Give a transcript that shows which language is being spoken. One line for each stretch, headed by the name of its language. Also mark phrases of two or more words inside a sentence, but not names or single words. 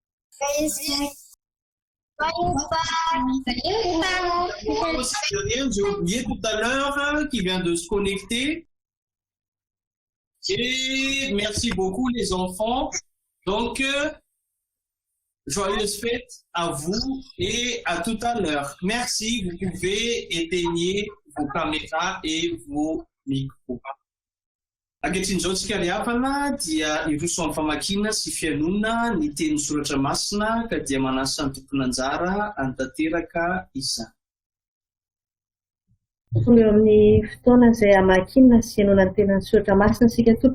French: J'ai oublié tout à l'heure qui vient de se connecter. Et merci beaucoup les enfants. Donc, joyeuse fête à vous et à tout à l'heure. Merci, vous pouvez éteigner vos caméras et vos micros.
Malagasy: Ankehitr'izao tsika liavana dia iroso amin'ny famakina sy fianona ny teny soratra masina ka dia manasa ny tompon'anjara antanteraka izany. Folo eo amin'ny fotoana izay hamakiana sy ianona ny tenan'ny soratra masina isika tompoko.